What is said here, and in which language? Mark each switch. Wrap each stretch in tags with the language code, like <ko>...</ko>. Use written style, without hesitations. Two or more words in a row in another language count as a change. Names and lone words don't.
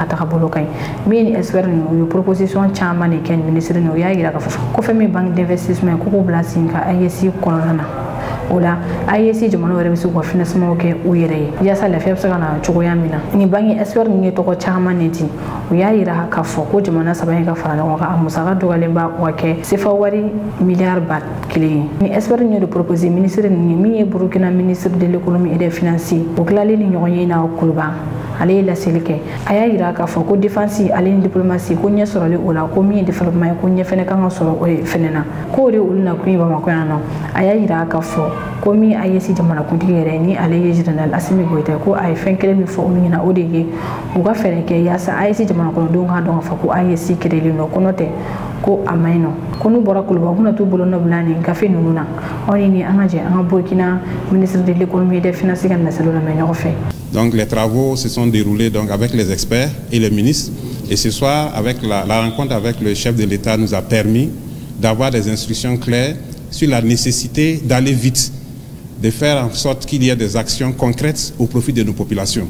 <bm>tagabolo ka ɲi min ye ni expert ninnu u ye proposition caman de kɛ ni ministre ninnu u y'a yira k'a fɔ ko fɛn min</bm> <fr>banque d'investissement</fr> <bm>ye k'u bila sen ka IEC kɔnɔna na o la IEC jamana wɛrɛ bɛ se k'u ka financement kɛ u yɛrɛ ye yaasa lafiya bɛ se ka na cogoya min na ni banque expert ninnu ye tɔgɔ caman de di u y'a yira k'a fɔ ko jamana 3 in ka fara ɲɔgɔn kan a musaka dɔgɔyalen b'a ka kɛ CFA wari miliyari ba 1 ye ni expert ninnu ye de proposer ministre ninnu ye min ye Burkina ministre</bm> <fr>de l'économie et des finances</fr> <bm>o tilalen ni ɲɔgɔn ye n'a Kuluba ale ye laseli kɛ a y'a yira k'a fɔ ko défense ale ni diplomatie ko ɲɛ sɔrɔli o la ko min ye développement ye ko ɲɛ fɛnɛ kan ka sɔrɔ o fɛnɛ na k'o de olu na kun ye Bamakɔ yan nɔ a y'a yira k'a fɔ ko min IEC jamanakuntigi yɛrɛ ni ale ye général Assimi Goïta ko a ye fɛn kelen min fɔ olu ɲɛna o de ye u ka fɛɛrɛ kɛ yaasa IEC jamanakɔnɔdenw k'a dɔn k'a fɔ ko IEC créelen don ko n'o tɛ ko a man ɲi nɔ ko n'u bɔra Kuluba u bɛna t'u bolo nɔ bila nin gafe ninnu na aw ni an ka jɛ an ka Burkina</bm> <fr>ministre de l'économie et des finances</fr> <bm>ka nasalo lamɛn ɲɔgɔn fɛ.</bm> <fr>Donc les travaux se sont déroulés donc avec les experts et les ministres et ce soir avec la rencontre avec le chef de l'État nous a permis d'avoir des instructions claires sur la nécessité d'aller vite de faire en sorte qu'il y ait des actions concrètes au profit de nos populations.</fr>